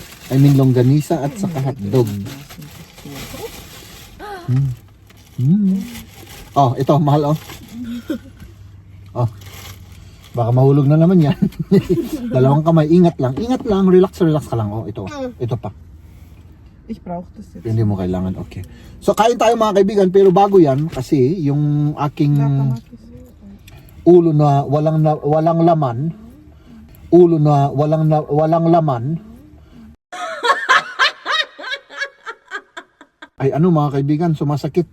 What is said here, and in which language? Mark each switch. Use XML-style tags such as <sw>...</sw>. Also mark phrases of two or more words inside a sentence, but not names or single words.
<en>I mean,</en> <tl>longganisa at saka hotdog. Oh, ito, mahal, oh. Oh. Baka mahulog na naman yan. Dalawang kamay, ingat lang, relax ka lang. Oh, ito pa.</tl> <de>Ich brauche das jetzt.</de> <tl>Hindi mo kailangan, okay. So, kain tayo mga kaibigan, pero bago yan, kasi yung aking ulo na walang laman, ay ano mga kaibigan, sumasakit.</tl>